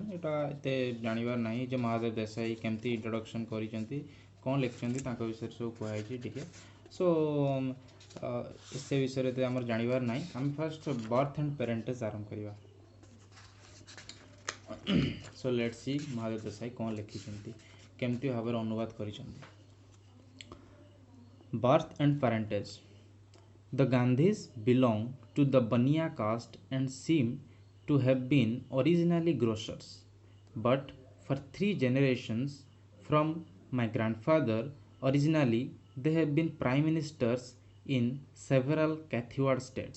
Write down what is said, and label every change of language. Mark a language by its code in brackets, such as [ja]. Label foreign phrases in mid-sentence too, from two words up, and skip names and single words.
[or] ଏଇଟା ଏତେ ଜାଣିବାର ନାହିଁ ଯେ ମହାଦେବ ଦେଶାଇ କେମିତି ଇଣ୍ଟ୍ରୋଡକ୍ସନ୍ କରିଛନ୍ତି, କ'ଣ ଲେଖିଛନ୍ତି, ତାଙ୍କ ବିଷୟରେ ସବୁ କୁହାଯାଇଛି ଟିକେ। ସୋ ସେ ବିଷୟରେ ଏତେ ଆମର ଜାଣିବାର ନାହିଁ। ଆମେ [en] first birth and parentage [or] ଆରମ୍ଭ କରିବା। [en] so let's see [or] ମହାଦେବ ଦେଶାଇ କ'ଣ ଲେଖିଛନ୍ତି, କେମିତି ଭାବରେ ଅନୁବାଦ କରିଛନ୍ତି। [en] Birth and parentage. The Gandhis belong to the Baniya caste and seem to have been originally grocers. But for 3 generations from my grandfather, originally they have been prime ministers in several Kathiawar states.